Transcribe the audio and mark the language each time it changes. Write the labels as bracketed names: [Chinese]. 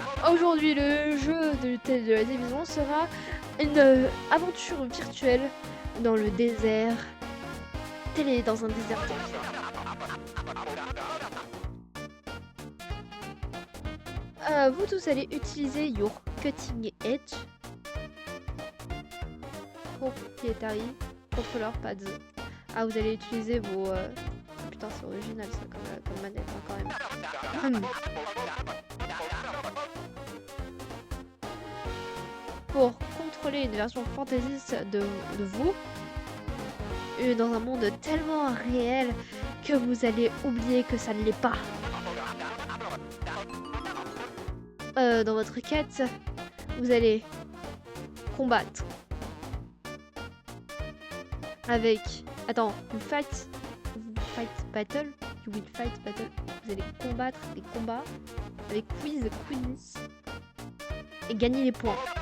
[French] Aujourd'hui, le jeu de la télévision sera une aventure virtuelle dans le désert. Télé dans un désert. Vous tous allez utiliser [English] your cutting edge. Proprietary controller pads. [French] Ah, vous allez utiliser vos... Putain, c'est original ça comme manette hein, quand même. Pour contrôler une version fantaisiste de vous, dans un monde tellement réel que vous allez oublier que ça ne l'est pas. Dans votre quête, vous allez combattre avec... Attends, [English] you fight battle. You will fight battle. [French] Vous allez combattre des combats avec queens et gagner les points.